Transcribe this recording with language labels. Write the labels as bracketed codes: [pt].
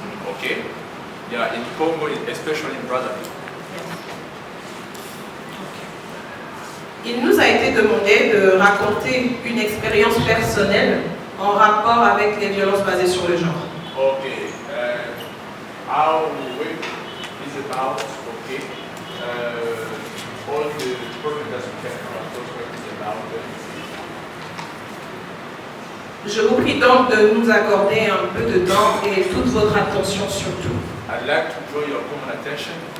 [en] Okay, yeah, in Congo, especially in Brazzaville. [fr] Il nous a été demandé de raconter une expérience personnelle en rapport avec les violences basées sur le genre. [en] Okay, our work is about all the problems that we can come across is about. [fr] Je vous prie donc de nous accorder un peu de temps et toute votre attention surtout. [en] I'd like to draw your common attention.